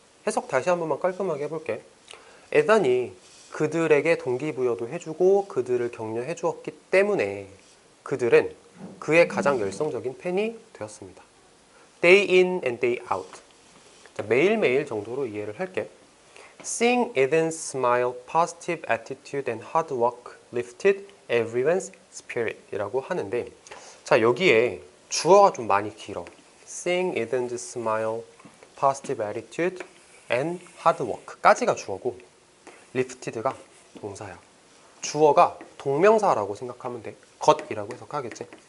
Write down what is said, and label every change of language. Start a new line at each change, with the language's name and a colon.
Korean: 해석 다시 한 번만 깔끔하게 해볼게. 에단이 그들에게 동기부여도 해주고 그들을 격려해 주었기 때문에 그들은 그의 가장 열성적인 팬이 되었습니다.
English: Day in and day out.
Korean: 자, 매일매일 정도로 이해를 할게.
English: Seeing Eden's smile, positive attitude and hard work lifted everyone's spirit
Korean: 이라고 하는데 자, 여기에 주어가 좀 많이 길어.
English: Seeing Eden's smile, positive attitude and hard work
Korean: 까지가 주어고 lifted가 동사야. 주어가 동명사라고 생각하면 돼. 것이라고 해석하겠지.